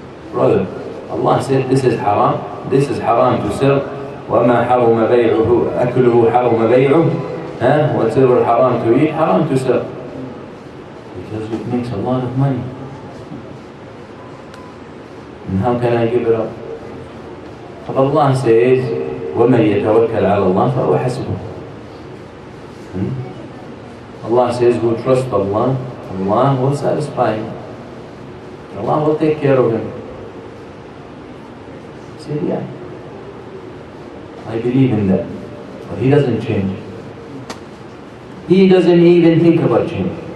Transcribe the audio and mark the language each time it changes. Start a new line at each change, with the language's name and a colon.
English: Brother, Allah said this is haram to sell.
Arabic: وَمَا حَرُمَ بَيْعُهُ أَكْلُهُ حَرُمَ بَيْعُهُ.
English: Whatever haram to eat, haram to sell. Because it makes a lot of money. And how can I give it up? But Allah says,
Arabic: وَمَنْ يَتَوَكَّلْ عَلَى اللَّهِ فَهُوَ حَسْبُهُ.
English: Allah says, who trust Allah, Allah will satisfy him. Allah will take care of him. He said, yeah, I believe in that. But he doesn't change. He doesn't even think about change.